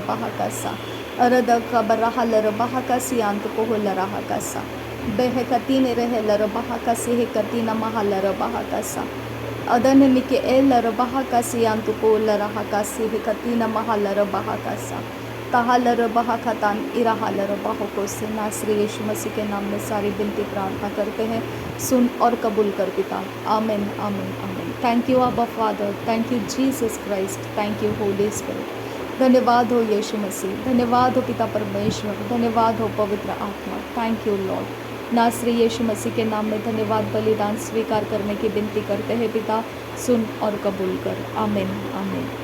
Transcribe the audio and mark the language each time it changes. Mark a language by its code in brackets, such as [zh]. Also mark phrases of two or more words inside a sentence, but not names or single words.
[hi] बाहाकासा अरदक बरहलर बाहाकासी अंत कोहलर हाकासा बेहकतीन रहेलर बाहाकासी हेकतीन महलर बाहाकासा अदन मिके एलर बाहाकासी अंत कोलर हाकासी हेकतीन महलर बाहाकासा तहालर बाहाकतान इराहलर बाहों से नासरी यीशु मसीह के नाम में सारी विनती प्रार्थना करते हैं, सुन और कबूल कर पिता। आमीन आमीन आमीन। [en] Thank you Abba Father, thank you Jesus Christ, thank you Holy Spirit. [hi] धन्यवाद हो यीशु मसीह, धन्यवाद हो पिता परमेश्वर, धन्यवाद हो पवित्र आत्मा। [en] Thank you Lord. [hi] नासरी यीशु मसीह के नाम में धन्यवाद बलिदान स्वीकार करने की विनती करते हैं पिता, सुन और कबूल कर। आमीन आमीन।